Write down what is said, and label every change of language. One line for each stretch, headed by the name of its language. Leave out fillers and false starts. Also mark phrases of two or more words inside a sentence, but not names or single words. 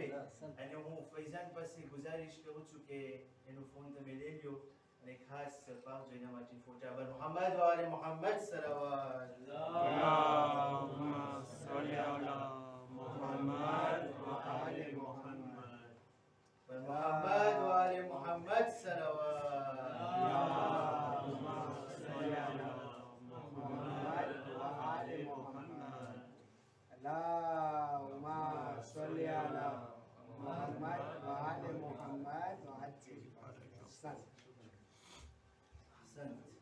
Gujarati: અને હું ફૈઝાન પાસે ગુજારિશ કરું છું કે એનો ફોન તમે લઈ લ્યો અને ખાસ પાવજો એના માટે ફોટા.
Persian: بر محمد و آل محمد صلوات.
Arabic: اللهم صل على محمد وآل محمد.
Persian: بر محمد و آل محمد صلوات.
Arabic: اللهم صل على محمد اللهم صل على محمد وآل محمد وعجل فرجهم. أحسنت.